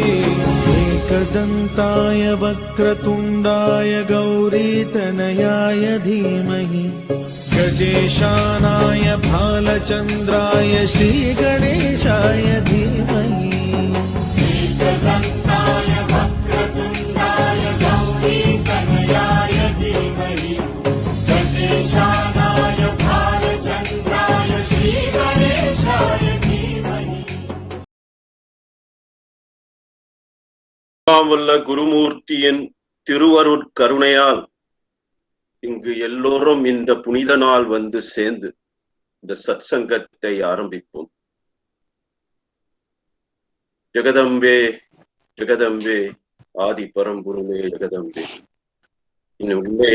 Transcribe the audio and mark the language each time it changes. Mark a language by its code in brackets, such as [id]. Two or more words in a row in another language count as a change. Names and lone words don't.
[sa] एकदन्ताय वक्रतुण्डाय गौरीतनयाय धीमहि गजेशानाय भालचन्द्राय श्रीगणेशाय धीमहि एकदन्ताय वक्रतुण्डाय गौरीतनयाय धीमहि गजेशानाय भालचन्द्राय श्रीगणेशाय धीमहि [ta] வல்ல குருமூர்த்தியின் திருவருட் கருணையால் இங்கு எல்லோரும் இந்த புனித நாள் வந்து சேர்ந்து இந்த சத்சங்கத்தை ஆரம்பிப்போம். ஜெகதம்பே ஜெகதம்பே ஆதி பரம்பொருளே ஜெகதம்பே, இன்னும் உள்ளே